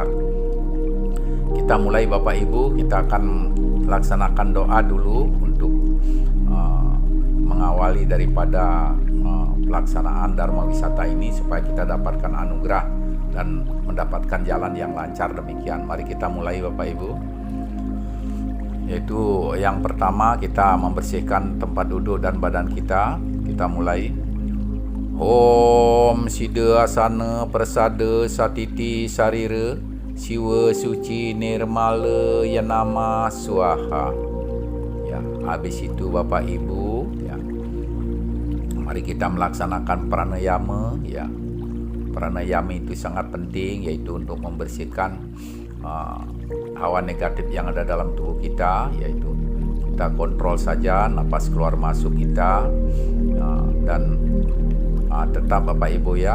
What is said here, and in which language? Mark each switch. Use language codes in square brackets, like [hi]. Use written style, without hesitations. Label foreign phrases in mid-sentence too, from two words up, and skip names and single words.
[id] Kita mulai Bapak Ibu, kita akan laksanakan doa dulu untuk mengawali daripada pelaksanaan Dharma Wisata ini, supaya kita dapatkan anugerah dan mendapatkan jalan yang lancar, demikian. Mari kita mulai Bapak Ibu. Yaitu yang pertama, kita membersihkan tempat duduk dan badan kita. Kita mulai. [sa] Om Sida Asana Prasada Satiti Sarira Siwa Suci Nirmala Yanama Swaha. [id] Ya, habis itu Bapak Ibu ya, mari kita melaksanakan pranayama ya. Pranayama itu sangat penting, yaitu untuk membersihkan hawa negatif yang ada dalam tubuh kita, yaitu kita kontrol saja napas keluar masuk kita, dan tetap Bapak Ibu ya.